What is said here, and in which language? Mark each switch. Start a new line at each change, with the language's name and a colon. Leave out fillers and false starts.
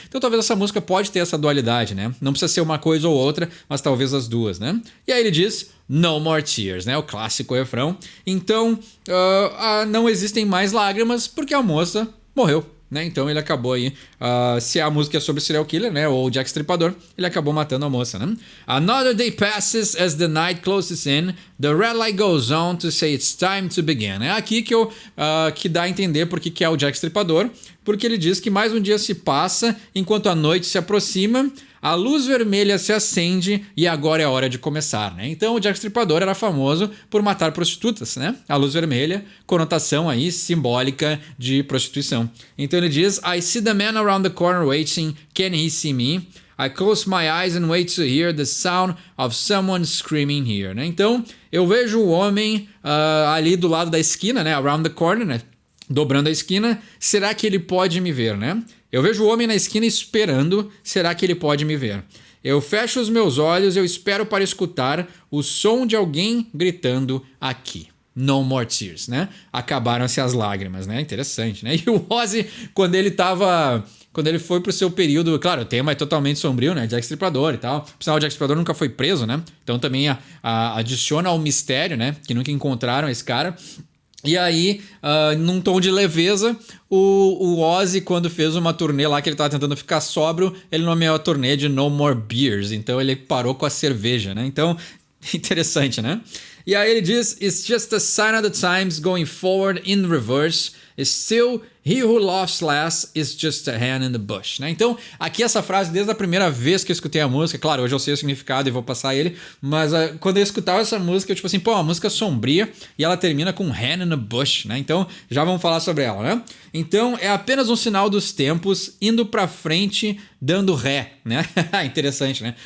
Portuguese: Então talvez essa música pode ter essa dualidade, né? Não precisa ser uma coisa ou outra, mas talvez as duas, né? E aí ele diz,
English: no more tears,
Portuguese: né? O clássico refrão. Então, não existem mais lágrimas porque a moça morreu. Né? Então ele acabou aí, se a música é sobre serial killer, né, ou Jack Stripador, ele acabou matando a moça, né?
English: Another day passes as the night closes in, the red light goes on to say it's time to begin.
Portuguese: É aqui que dá a entender porque que é o Jack Stripador, porque ele diz que mais um dia se passa enquanto a noite se aproxima, a luz vermelha se acende e agora é a hora de começar, né? Então o Jack Stripador era famoso por matar prostitutas, né? A luz vermelha, conotação aí simbólica de prostituição. Então ele diz,
English: I see the man around the corner waiting, can he see me? I close my eyes and wait to hear the sound of someone screaming here, né?
Portuguese: Então eu vejo o homem ali do lado da esquina, né?
English: Around the corner,
Portuguese: né? Dobrando a esquina, será que ele pode me ver, né? Eu vejo o homem na esquina esperando, será que ele pode me ver? Eu fecho os meus olhos, eu espero para escutar o som de alguém gritando aqui.
English: No more tears,
Portuguese: né? Acabaram-se as lágrimas, né? Interessante, né? E o Ozzy, quando ele foi pro seu período, claro, o tema é totalmente sombrio, né? Jack Stripador e tal. Por sinal, o Jack Stripador nunca foi preso, né? Então também adiciona ao mistério, né? Que nunca encontraram esse cara. E aí, num tom de leveza, o Ozzy, quando fez uma turnê lá que ele tava tentando ficar sóbrio, ele nomeou a turnê de No More Beers. Então ele parou com a cerveja, né? Então, interessante, né? E aí ele diz,
English: it's just a sign of the times going forward in reverse. Still, he who laughs last is just a hand in the bush, né?
Portuguese: Então, aqui essa frase, desde a primeira vez que eu escutei a música, claro, hoje eu sei o significado e vou passar ele, mas quando eu escutava essa música, eu tipo assim, pô, uma música sombria e ela termina com
English: hand in the bush,
Portuguese: né? Então, já vamos falar sobre ela, né? Então, é apenas um sinal dos tempos indo pra frente, dando ré, né? Interessante, né?